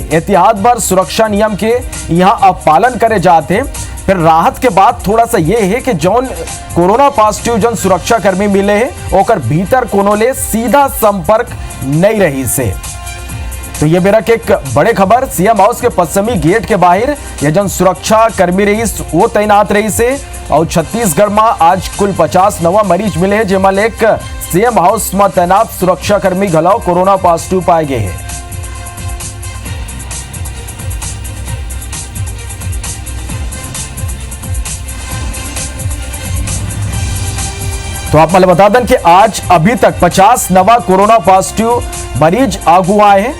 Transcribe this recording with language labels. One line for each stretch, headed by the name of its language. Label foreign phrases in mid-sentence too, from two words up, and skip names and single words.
Chhattisgarhi: एहतियात भर सुरक्षा नियम के यहाँ अब पालन करे जाते। फिर राहत के बाद थोड़ा सा ये है कि जौन
English: corona positive
Chhattisgarhi: जन सुरक्षा कर्मी मिले हैं ओकर भीतर कोनो ले सीधा संपर्क नहीं रही से। तो ये बेरा के एक बड़े खबर सीएम हाउस के पश्चिमी गेट के बाहर ये जन सुरक्षा कर्मी रही वो तैनात रही से। और छत्तीसगढ़ में आज कुल 50 नवा मरीज मिले हैं जिसमें एक सीएम हाउस में तैनात सुरक्षा कर्मी घलाओ
English: corona positive
Chhattisgarhi: पाए गए हैं। तो आप मतलब बता दें कि आज अभी तक 50 नवा
English: corona positive
Chhattisgarhi: मरीज आगू आए हैं।